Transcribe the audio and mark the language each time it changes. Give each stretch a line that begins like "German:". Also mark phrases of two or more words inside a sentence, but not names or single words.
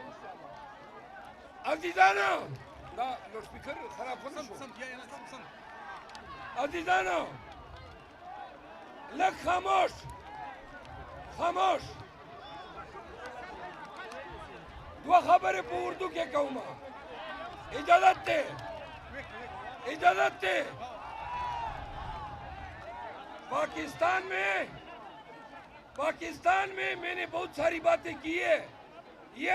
Pashto: عزیزانو دا لوډسپیکر خراب خو نه شو عزیزانو لږ خاموش دو خبریں په اردو کې کوم اجازت
Urdu: دے پاکستان میں میں نے بہت ساری باتیں کی ہے یہ